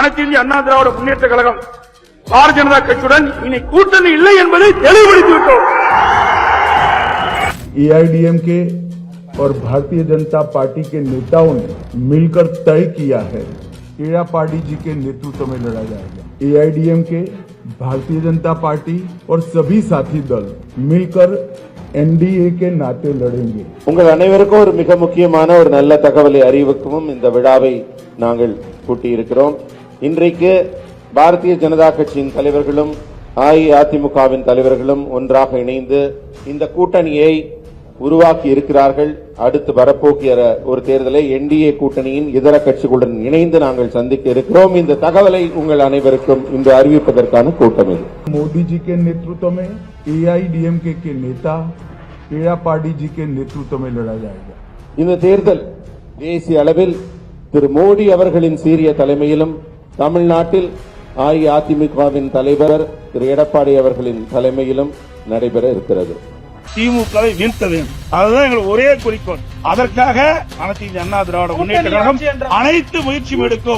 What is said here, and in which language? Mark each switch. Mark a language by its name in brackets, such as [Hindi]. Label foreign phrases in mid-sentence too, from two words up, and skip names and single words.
[Tamil] அனைத்து இந்திய அண்ணா திராவிட முன்னேற்ற கழகம் பாரதிய ஜனதா கட்சியுடன் இனி கூட்டணி இல்லை என்பதை தெளிவுபடுத்திவிட்டோம். [Hindi] एआईडीएमके और भारतीय जनता पार्टी के नेताओं ने मिलकर तय किया है एड़ापाड़ी जी के नेतृत्व में लड़ा जाएगा। एआईडीएमके, भारतीय जनता पार्टी और सभी साथी दल मिलकर एनडीए के नाते लड़ेंगे. [Tamil] உங்கள் அனைவருக்கும் ஒரு மிக முக்கியமான ஒரு நல்ல தகவலை அறிவிக்கவும் இந்த விழாவை நாங்கள் கூட்டியிருக்கிறோம். இன்றைக்கு பாரதிய ஜனதா கட்சியின் தலைவர்களும் அஇஅதிமுகவின் தலைவர்களும் ஒன்றாக இணைந்து இந்த கூட்டணியை உருவாக்கி இருக்கிறார்கள். அடுத்து வரப்போகிற ஒரு தேர்தலை என்டிஏ கூட்டணியின் இதர கட்சிகளுடன் இணைந்து நாங்கள் சந்திக்க இருக்கிறோம். இந்த தகவலை உங்கள் அனைவருக்கும் இன்று அறிவிப்பதற்கான கூட்டம் இது. [Hindi] मोदी जी के नेतृत्व में एआईडीएमके के नेता एड़ापाड़ी जी के नेतृत्व में लड़ा जाएगा. [Tamil] இந்த தேர்தல் தேசிய அளவில் திரு மோடி அவர்களின் சீரிய தலைமையிலும் தமிழ்நாட்டில் அஇஅதிமுகவின் தலைவர் திரு எடப்பாடி அவர்களின் தலைமையிலும் நடைபெற இருக்கிறது. திமுகவை வீழ்த்த வேண்டும், அதுதான் எங்களுக்கு ஒரே குறிக்கோள். அதற்காக அனைத்து இந்திய அண்ணா திராவிட முன்னேற்ற கழகம் அனைத்து முயற்சியும் எடுக்கும்.